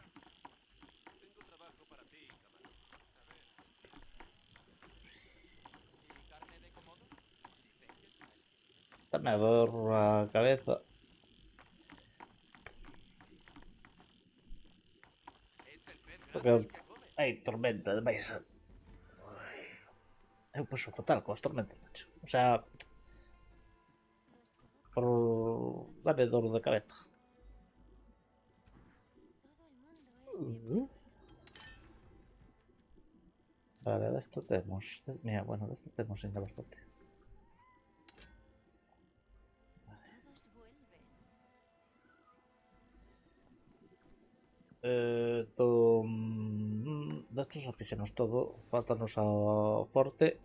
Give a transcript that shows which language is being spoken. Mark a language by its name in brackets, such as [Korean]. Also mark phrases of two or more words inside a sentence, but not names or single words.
[Spanish] Tengo trabajo para ti, camarón. A ver si quieres. ¿Y carne de Komodo? [Galician] Dame a dor a cabeza. [Spanish] Es el pez grande Porque el que come. [Galician] hai tormenta de máis. Eu paso fatal coas tormentas, macho. [Spanish] O sea, [Galician] por dame dor de cabeza. [Spanish] Todo el mundo es Vale, de esto temos. Mira, bueno, de esto [Galician] temos ainda [Spanish] bastante. Todos vuelven. Todo. [Galician] Destos xa fixemos todo. Faltanos ao forte.